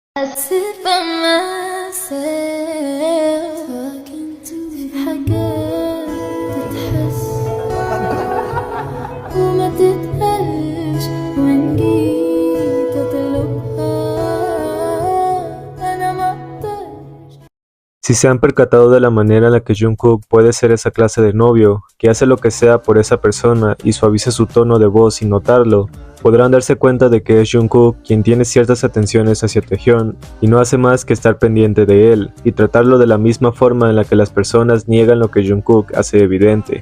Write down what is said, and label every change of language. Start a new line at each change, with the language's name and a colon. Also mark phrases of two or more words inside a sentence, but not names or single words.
English: I sit by myself talking to
Arabic: حاجات تتحس وما تتقالش وإن جيت أطلبها أنا مقدرش.
Spanish: Si se han percatado de la manera en la que Jungkook puede ser esa clase de novio, que hace lo que sea por esa persona y suaviza su tono de voz sin notarlo, podrán darse cuenta de que es Jungkook quien tiene ciertas atenciones hacia Taehyun y no hace más que estar pendiente de él y tratarlo de la misma forma en la que las personas niegan lo que Jungkook hace evidente.